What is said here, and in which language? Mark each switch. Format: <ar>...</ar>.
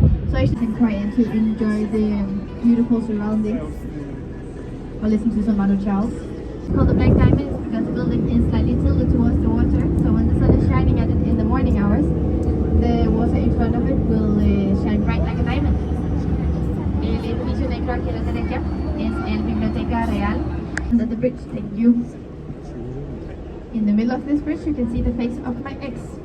<en>So it's quiet to enjoy the beautiful surroundings or listen to some Manu Charles. It's called the Black Diamond because the building is slightly tilted towards the water, so when the sun is shining at it in the morning hours, the water in front of it will shine bright like a diamond.</en> <es>El edificio negro aquí a la derecha es el Biblioteca Real.</es> <en>Under the bridge, thank you. In the middle of this bridge, you can see the face of my ex.</en>